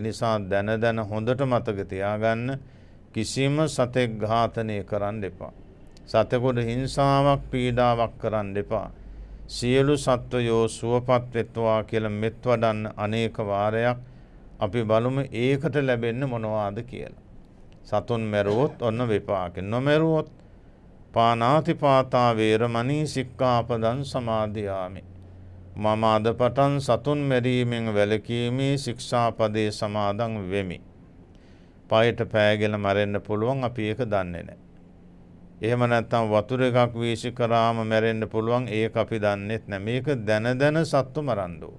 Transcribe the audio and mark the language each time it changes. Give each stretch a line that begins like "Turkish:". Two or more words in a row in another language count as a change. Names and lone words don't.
Sinhala: ඒ නිසා දැන හොඳට මතක තියාගන්න කිසිම සතෙක් ඝාතනය කරන්න එපා. සතෙකුට හිංසාවක් පීඩාවක් කරන්න එපා. සියලු සත්වයෝ සුවපත් වෙත්වා කියලා මෙත් වඩන්න අනේක වාරයක් අපි බලමු ඒකට ලැබෙන්නේ මොනවාද කියලා. සතුන් මැරුවොත් ඔන්න විපාක.
Pali: නොමැරුවොත් පානාතිපාතා වේරමණී සික්ඛාපදං සමාදියාමි.
Sinhala: මම අද පටන් සතුන් මැරීමෙන් වැළකීමේ ශික්ෂාපදේ සමාදන් වෙමි. පයට පෑගෙන මැරෙන්න පුළුවන් අපි ඒක දන්නේ නැහැ. එහෙම නැත්නම් වතුර එකක් වීසි කරාම මැරෙන්න පුළුවන් ඒක අපි දන්නේත් නැහැ. මේක දැන දැන සත්තු මරන්න ඕන.